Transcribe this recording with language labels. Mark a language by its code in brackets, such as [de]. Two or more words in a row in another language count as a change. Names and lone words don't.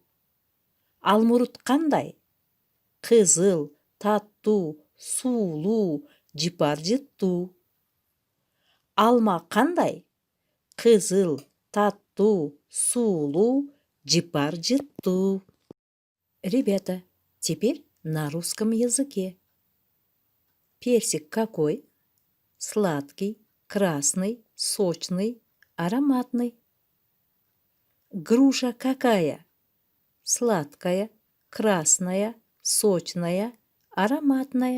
[ky] Алмурут кандай? Кызыл, таттуу, суулуу, жыпар жыттуу. Алма кандай? Кызыл, таттуу, суулуу, жыпар жыттуу. [ru] Ребята, теперь на русском языке. Персик какой? Сладкий, красный, сочный, ароматный. Груша какая? Сладкая, красная, сочная, ароматная.